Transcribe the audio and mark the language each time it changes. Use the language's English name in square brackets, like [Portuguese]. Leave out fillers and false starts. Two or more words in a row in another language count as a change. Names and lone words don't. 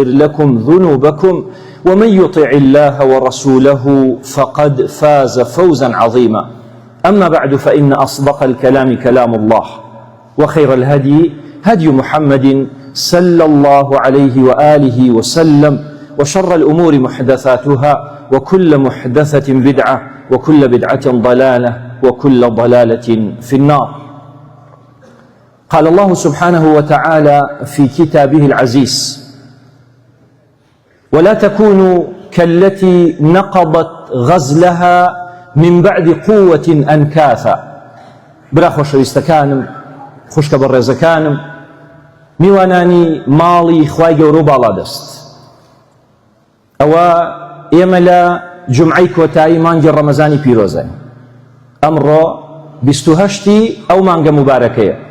[Arabic] لكم ذنوبكم ومن يطع الله ورسوله فقد فاز فوزا عظيما أما بعد فإن أصدق الكلام كلام الله وخير الهدي هدي محمد صلى الله عليه وآله وسلم وشر الأمور محدثاتها وكل محدثة بدعة وكل بدعة ضلالة وكل ضلالة في النار. قال الله سبحانه وتعالى في كتابه العزيز: ولا تكونوا كالتي نقضت غزلها من بعد قوة أنكاثا. [Central Kurdish] برا خۆشەویستەکانم، خوشکە بەڕێزەکانم، میوانانی ماڵی خوای گەورە و باڵادەست، ئەوە ئێمە لە جومعەی کۆتایی مانگی ڕەمەزانی پیرۆزەین. ئەمڕۆ 28 ئەو مانگە مبارەکەیە.